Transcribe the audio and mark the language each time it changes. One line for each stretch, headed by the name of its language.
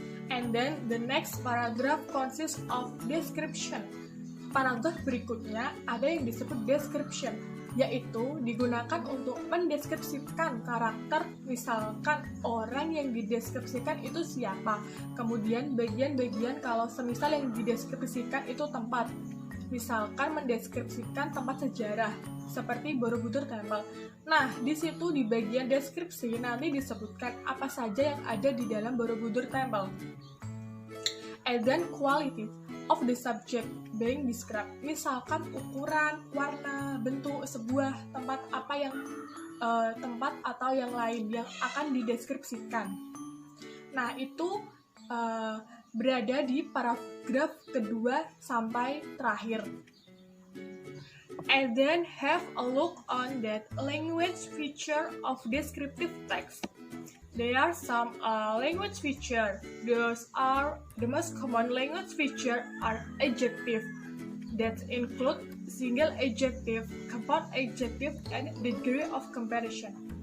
English: And then the next paragraph consists of description.
Indonesian: Paragraf berikutnya ada yang disebut description, yaitu digunakan untuk mendeskripsikan karakter, misalkan orang yang dideskripsikan itu siapa, kemudian bagian-bagian kalau semisal yang dideskripsikan itu tempat, misalkan mendeskripsikan tempat sejarah seperti Borobudur Temple. Nah, di situ di bagian deskripsi nanti disebutkan apa saja yang ada di dalam Borobudur Temple.
English: And then quality of the subject being described,
Indonesian: misalkan ukuran, warna, bentuk sebuah tempat apa yang tempat atau yang lain yang akan dideskripsikan. Nah, itu berada di paragraf kedua sampai terakhir.
English: And then have a look on that language feature of descriptive text. There are some language feature. Those are the most common language feature are adjective that include single adjective, compound adjective, and degree of comparison.